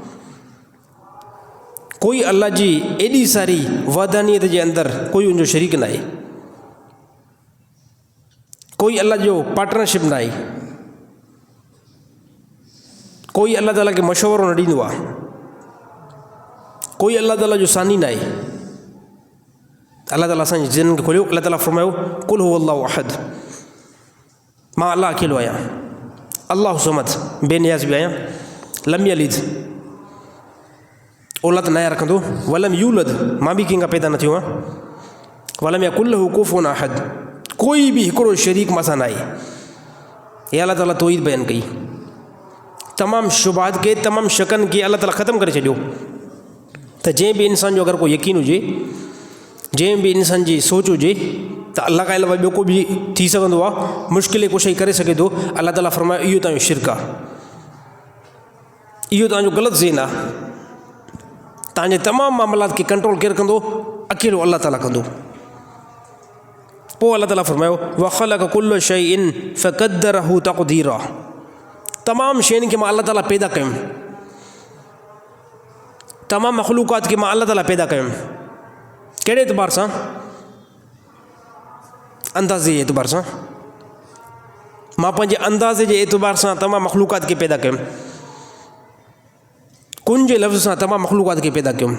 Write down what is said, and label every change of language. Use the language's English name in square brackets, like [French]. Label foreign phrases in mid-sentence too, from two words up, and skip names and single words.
[Sindhi] कोई अल्लाह जी एॾी सारी वहदानियत जे अंदरि कोई उनजो शरीक न आहे, कोई अल्लाह जो पार्टनरशिप न आहे, कोई अल्लाह ताला खे मशवरो न ॾींदो आहे, कोई अल्लाह ताला जो सानी न आहे। अल्लाह ताला असांजे जिन खे खोलियो, अल्लाह ताला फ़रमायो, [Arabic] قل هو الله أحد, [Sindhi] मां अल्लाह अकेलो आहियां, [Arabic] الله الصمد, [Sindhi] बेनियाज़ बि आहियां, [Arabic] لم يلد, [Sindhi] औलाद न रखंदो, [Arabic] ولم يولد, [Sindhi] मां बि कंहिंखां पैदा न थियो आहियां, [Arabic] ولم يكن له كفوا أحد, [Sindhi] कोई बि हिकिड़ो शरीक मां सां न आहे। हे अल्लाह ताला तौहीद बयानु कई। तमामु शुबहात खे, तमामु शकनि खे अल्लाह ताला ख़तमु करे छॾियो, त जंहिं बि इंसान जो अगरि कोई यकीन हुजे, जंहिं बि इंसान जी सोच हुजे त अल्लाह खां अलावा ॿियो को बि थी सघंदो आहे, मुश्किल को शइ करे सघे थो, अल्लाह ताला फ़रमायो इहो तव्हांजो शिरक आहे, इहो तव्हांजो ग़लति ज़हन आहे। तव्हांजे तमामु मामलात खे कंट्रोल केरु कंदो? अकेलो अल्लाह ताला कंदो। पोइ अल्लाह ताला फ़रमायो, [Arabic] وخلق كل شيء فقدره تقديرا, [Sindhi] तमामु शयुनि खे मां अल्लाह ताला पैदा कयुमि, तमामु मख़लूक़ात खे मां अल्लाह ताला पैदा कयुमि। कहिड़े एतबार सां? अंदाज़े जे एतबार सां। मां पंहिंजे अंदाज़े जे एतबार सां तमामु मख़लूक़ात खे पैदा कयुमि, कुन जे लफ़्ज़ सां तमामु मख़लूक़ात खे पैदा कयुमि।